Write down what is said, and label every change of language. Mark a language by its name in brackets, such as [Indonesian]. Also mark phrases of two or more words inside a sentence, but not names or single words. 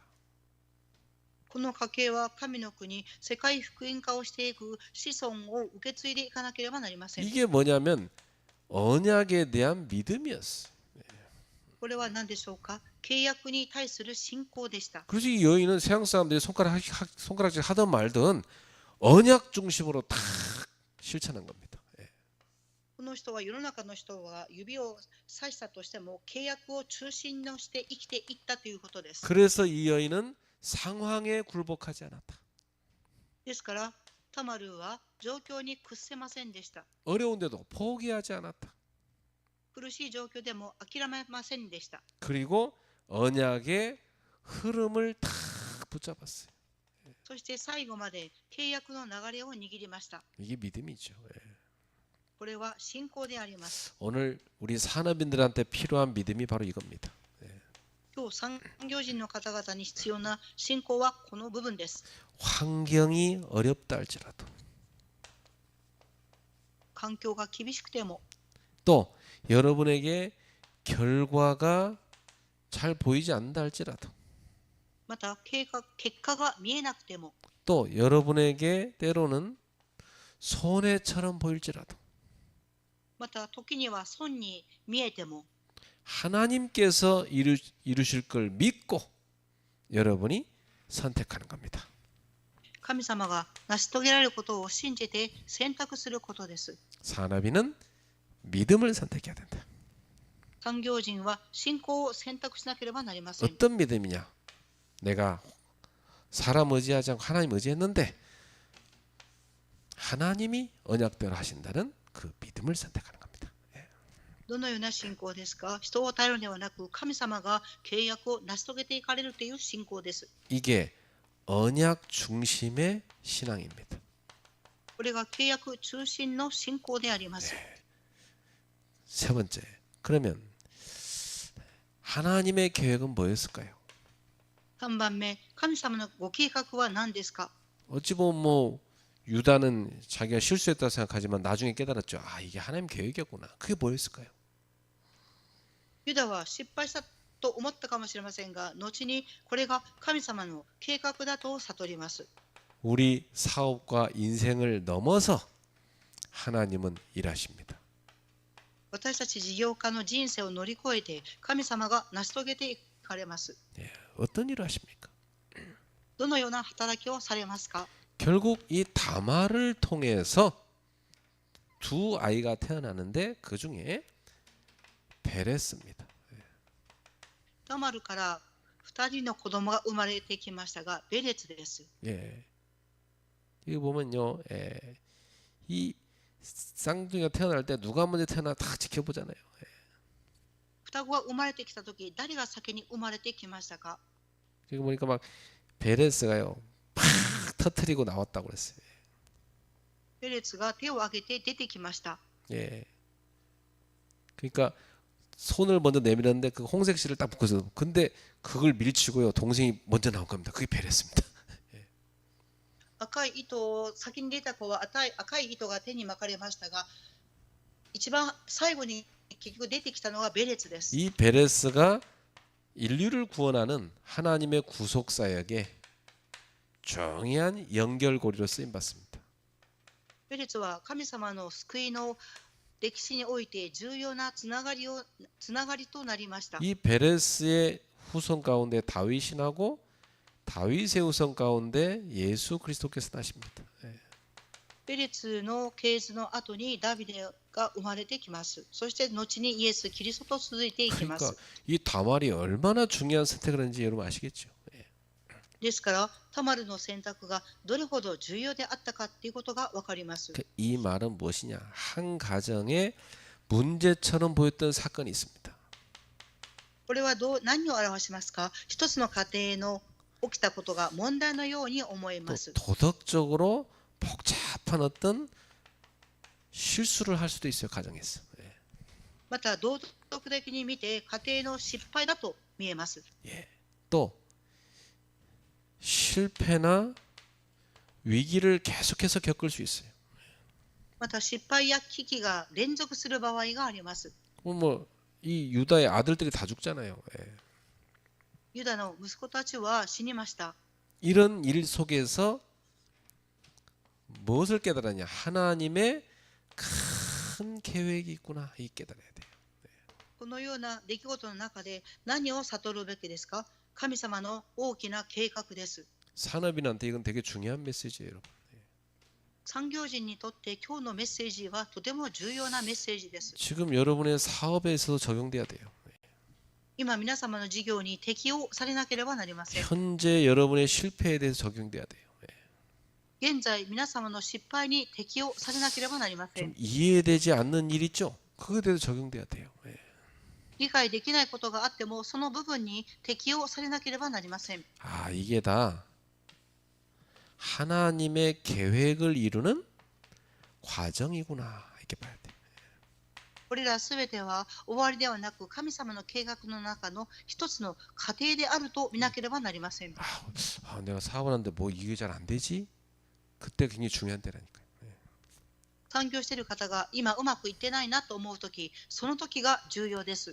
[Japanese] この家系は神の国、世界福音化をしていく子孫を受け継いでいかなければなりません。 [Korean] 이게 뭐냐면 언약에 대한 믿음이었어. [Japanese] これは何でしょうか。契約に対する信仰でした。 [Korean] 그래서 이 여인은 서양 사람들이 손가락질 하든 말든 언약 중심으로 다 실천한 겁니다. [Japanese] この人は世の中の人が指を指したとしても契約を中心として生きていったということです。 [Korean] 그래서 이 여인은 상황에 굴복하지 않았다. [Japanese] ですから、タマルは状況に屈せませんでした。 [Korean] 어려운데도 포기하지 않았다. [Japanese] 苦しい状況でも諦めませんでした。 [Korean] 그리고 언약의 흐름을 다 붙잡았어요. [Japanese] そして最後まで契約の流れを握りました。 [Korean] 이게 믿음이죠. [Japanese] これは信仰であります。 [Korean] 오늘 우리 산업인들한테 필요한 믿음이 바로 이겁니다. [Japanese] 今日産業人の方々に必要な信仰はこの部分です。 [Korean] 환경이 어렵다 할지라도 [Japanese] 環境が厳しくても、 [Korean] 또 여러분에게 결과가 잘 보이지 않는다 할지라도 [Japanese] また結果が見えなくても、 [Korean] 또 여러분에게 때로는 손해처럼 보일지라도 [Japanese] また時には損に見えても、 [Korean] 하나님께서 이루실 걸 믿고 여러분이 선택하는 겁니다. [Japanese] 神様が成し遂げられることを信じて選択することです。 [Korean] 산업인은 믿음을 선택해야 된다. [Japanese] 産業人は信仰を選択しなければなりません。 [Korean] 어떤 믿음이냐? 내가 사람 의지하지 않고 하나님 의지했는데 하나님이 언약대로 하신다는 그 믿음을 선택하는 겁니다. [Japanese] どのような信仰ですか。人を頼るのではなく、神様が契約を成し遂げていかれるという信仰です。 [Korean] 이게 언약 중심의 신앙입니다. [Japanese] これが契約中心の信仰であります。 [Korean] 세 번째, 그러면 하나님의 계획은 뭐였을까요? [Japanese] 3 番目、神様のご計画は何ですか。 [Korean] 어찌 보면 뭐 유다는 자기가 실수했다고 생각하지만 나중에 깨달았죠. 아, 이게 하나님 계획이었구나. 그게 뭐였을까요? [Japanese] ユダは失敗したと思ったかもしれませんが、後にこれが神様の計画だと悟ります。 [Korean] 우리 사업과 인생을 넘어서 하나님은 일하십니다. [Japanese] 私たち事業家の人生を乗り越えて神様が成し遂げていかれます。 [Korean] 예, 어떤 일을 하십니까? [Japanese] どのような働きをされますか。 [Korean] 결국 이 다말을 통해서 두 아이가 태어나는데 그 중에 베레스입니다. [Japanese] タマルから 2人の子供が生まれてきましたが、ベレツです。 [Korean] 예. 이거 보면요, 이 쌍둥이가 태어날 때 누가 먼저 태어나 다 지켜보잖아요. [Japanese] 双子が生まれてきたとき、誰が先に生まれてきましたか？ [Korean] 지금 보니까 막 베레스가요, 팍 터트리고 나왔다고 그랬어요. [Japanese] ベレツが手を挙げて出てきました。 [Korean] 예. 그러니까 손을 먼저 내밀었는데 그 홍색 실을 딱 묶어서, 근데 그걸 밀치고요, 동생이 먼저 나온 겁니다. 그게 베레스입니다. [Japanese] 赤い糸を先に出た子は赤い糸が手に巻かれましたが、一番最後に結局出てきたのがベレツです。 [Korean] 이 베레스가 인류를 구원하는 하나님의 구속 사역에 중요한 연결고리로 쓰임 받습니다. [Japanese] ベレツは神様の救いの歴史において重要なつながりとなりました。 [Korean] 이 베레스의 후손 가운데 다윗이 나고 다윗의 후손 가운데 예수 그리스도께서 나십니다. [Japanese] ベレツの系図の後にダビデが生まれてきます。そして後にイエス・キリストと続いていきま [Korean] 그러니까 [Japanese] す。 [Korean] 이 다말이 얼마나 중요한 선택을 했는지 여러분 아시겠죠? [Japanese] ですからタマルの選択がどれほど重要であったかということが分かります。 [Korean] 이 말은 무엇이냐? 한 가정에 문제처럼 보였던 사건이 있습니다. [Japanese] これは何を表しますか？一つの家庭の起きたことが問題のように思え [Korean] 또 [Japanese] ます。 [Korean] 도덕적으로 복잡한 어떤 실수를 할 수도 있어요, 가정에서. [Japanese] また道徳的に見て家庭の失敗だと見えます。 [Korean] 또 실패나 위기를 계속해서 겪을 수 있어요. [Japanese] また失敗や危機が連続する場合があります。 [Korean] 이 유다의 아들들이 다 죽잖아요. [Japanese] ユダの息子たちは死にました。 [Korean] 이런 일 속에서 무엇을 깨달았냐? 하나님의 큰 계획이 있구나. 이 깨달아야 돼요. [Japanese] このような出来事の中で何を悟るべきですか？神様の大きな計画です。 [Korean] 산업인한테 이건 되게 중요한 메시지예요, 여러분. [Japanese] 産業人にとって今日のメッセージはとても重要なメッセージです。 [Korean] 지금 여러분의 사업에서도 적용돼야 돼요. [Japanese] 今皆様の事業に適用されなければなりません。 [Korean] 현재 여러분의 실패에 대해서 적용돼야 돼요. [Japanese] 現在皆様の失敗に適用されなければなりませ [Korean] 좀 [Japanese] ん。 [Korean] 이해되지 않는 일 있죠? 그거에 대해서 적용돼야 돼요. [Japanese] 理解できないことがあってもその部分に適用されなければなりません。 [Korean] 아, 이게 다 하나님의 계획을 이루는 과정이구나. 이렇게 봐야 돼요. [Japanese] これらすべては終わりではなく神様の計画の中の一つの過程であると見なければなりません。 [Korean] 내가 사업을 하는데 뭐 이게 잘 안 되지? 그때 굉장히 중요한 때라니까요. [Japanese] 産業している方が今うまくいってないなと思うとき、その時が重要です。